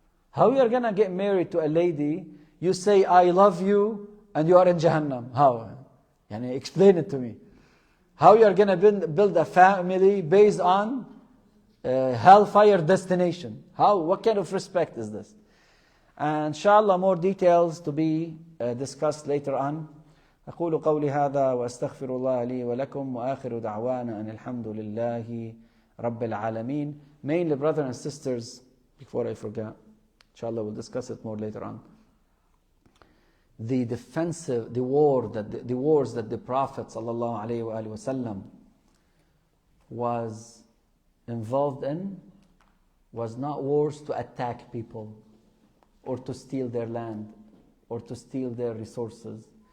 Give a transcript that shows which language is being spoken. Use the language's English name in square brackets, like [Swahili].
[English] How you are going to get married to a lady, you say, I love you, and you are in Jahannam? How? Explain it to me. How you are going to build a family based on hellfire destination? How? What kind of respect is this? And inshallah, more details to be discussed later on. [Arabic] أقول قولي هذا وأستغفر الله لي ولكم وآخر دعوانا أن الحمد لله رب العالمين. [English] Mainly, brothers and sisters, before I forget, inshallah we'll discuss it more later on. The wars that the Prophet ﷺ was involved in was not wars to attack people or to steal their land or to steal their resources.